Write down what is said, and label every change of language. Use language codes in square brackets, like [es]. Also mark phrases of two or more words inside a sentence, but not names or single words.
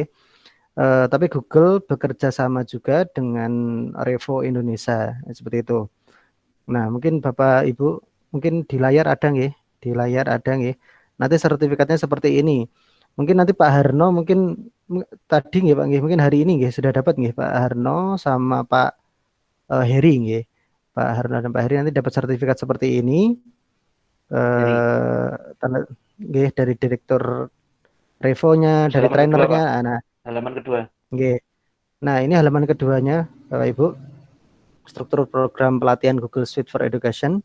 [id] Tapi Google bekerja sama juga dengan Revo Indonesia seperti itu. Nah, mungkin Bapak Ibu mungkin di layar ada nggih, di layar ada nggih. Nanti sertifikatnya seperti ini. Mungkin nanti Pak Harno mungkin tadi nggih Pak nggih, mungkin hari ini nggih sudah dapat nggih Pak Harno sama Pak Heri nggih. Pak Harno dan Pak Heri nanti dapat sertifikat seperti ini Jadi tanda nggih dari direktur Revo-nya, dari halaman kedua trainernya. Pak, Nah, halaman kedua. nggih. Nah, ini halaman keduanya Bapak Ibu, struktur program pelatihan Google Suite for Education.